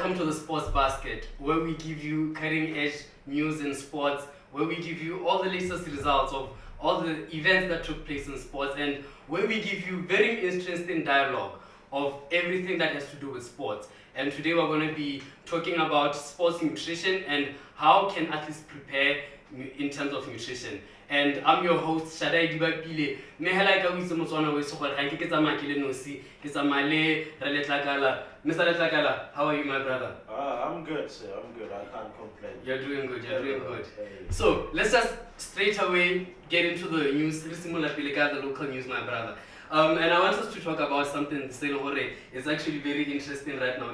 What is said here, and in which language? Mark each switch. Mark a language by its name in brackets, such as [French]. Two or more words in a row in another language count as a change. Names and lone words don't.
[English] the Sports Basket, where we give you cutting edge news in sports, where we give you all the latest results of all the events that took place in sports, and where we give you very interesting dialogue of everything that has to do with sports. And today we're going to be talking about sports nutrition and how can athletes prepare in terms of nutrition. And I'm your host, Shadai Dibapile. [Tswana] Mehela ka witse motswana we so gore ga ke tsamaya ke le nosi, ke tsamaya le Rele Tlakala. [English] Mr. Tlakala, how are you, my brother? I'm good, sir. I'm good. I can't complain. You're doing good. You're doing good. Hey. So let's just straight away get into the news. The local news, my brother. And I want us to talk about something it's actually very interesting right now.